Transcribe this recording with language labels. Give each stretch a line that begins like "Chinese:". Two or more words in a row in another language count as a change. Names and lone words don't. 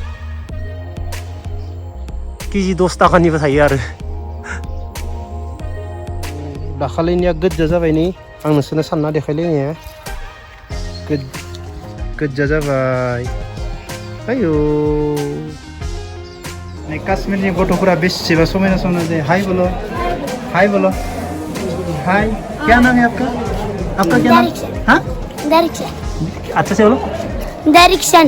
Bodo: केजि 10 थाखानिबो थायो आरो दाखालिनिया गोज्जा जाबाय नै आं नोंसोरनो सानना देखायलायनाया गोज्जा जाबाय आयौ नै काश्मीरनि गथ'फोरा बेसेबा समायना समायना जायो
Hindi: हाय बोलो हाय क्या नाम है आपका क्या नाम हाँ डायरेक्शन अच्छा से बोलो डायरेक्शन